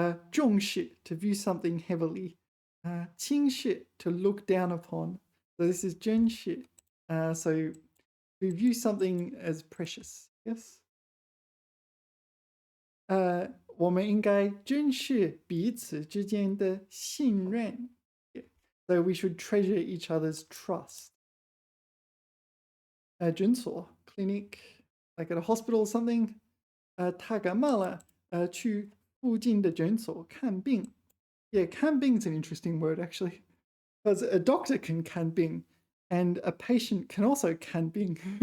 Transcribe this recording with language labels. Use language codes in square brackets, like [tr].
[en] 重视, to view something heavily. 轻视, to look down upon. So this is 珍视. So we view something as precious. Yes. [zh] 我们应该珍视彼此之间的信任. [en] Yeah. So we should treasure each other's trust. 诊所, clinic, like at a hospital or something. [zh] 他感冒了, 去附近的诊所看病. [en] Yeah, 看病 is an interesting word actually. Because a doctor can 看病, and a patient can also 看病.